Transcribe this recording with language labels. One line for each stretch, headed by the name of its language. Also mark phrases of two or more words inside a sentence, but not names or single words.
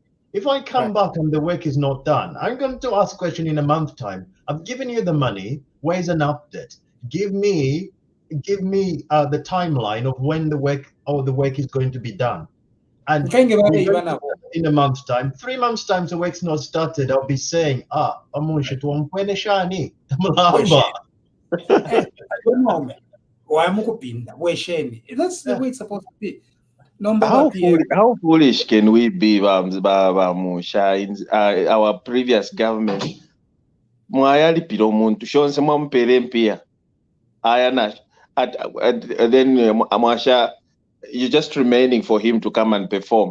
English: If I come back and the work is not done, I'm going to ask a question in a month's time. I've given you the money. Where's an update? Give me the timeline of when the work is going to be done. And in a month's time, 3 months' time, the work's not started. I'll be saying,
Bemba: Munshya, tuwampwene shani.
English: That's the way it's supposed to be. How foolish can we be, Munshya? Our previous government, then you're just remaining for him to come and perform.